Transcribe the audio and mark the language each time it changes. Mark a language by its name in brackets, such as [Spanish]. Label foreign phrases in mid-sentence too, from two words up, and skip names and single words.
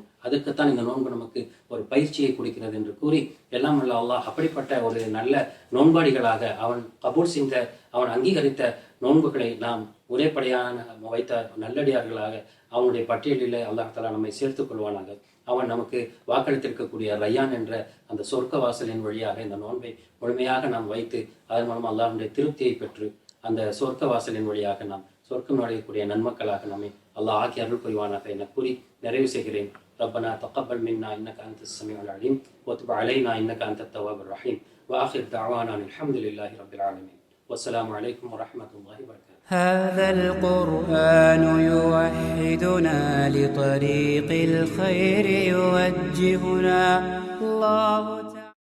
[Tamil] அதுக்குத்தான் இந்த நோன்பு நமக்கு ஒரு பயிற்சியை கொடுக்கிறது என்று கூறி, எல்லாம் வல்ல அல்லாஹ் அப்படிப்பட்ட ஒரு நல்ல நோன்பாடிகளாக அவன் கபூல் செய்த, அவன் அங்கீகரித்த நோன்புகளை நாம் முறைப்படையான வைத்த நல்லடியார்களாக அவனுடைய பட்டியலில் [Arabic] الله تعالى [Tamil] நம்மை சேர்த்துக் கொள்வானாக. அவன் நமக்கு வாக்களித்திருக்கக்கூடிய ரய்யான் என்ற அந்த சொர்க்க வாசலின் வழியாக இந்த நோன்பை முழுமையாக நாம் வைத்து அதன் மூலம் அல்லாஹ்வுடைய திருப்தியை பெற்று அந்த சொர்க்க வாசலின் வழியாக நாம் சொர்க்கம் நுழையக்கூடிய நன்மக்களாக நம்மை அல்லாஹ் ஆக்கி அருள் புரிவானாக என கூறி நிறைவு செய்கிறேன். [Arabic] ربنا تقبل منا إنك أنت السميع العليم وتب علينا إنك أنت التواب الرحيم وآخر دعوانا الحمد لله رب العالمين والسلام عليكم ورحمة الله وبركاته. هذا القرآن يوحدنا لطريق الخير يوجهنا الله تعالى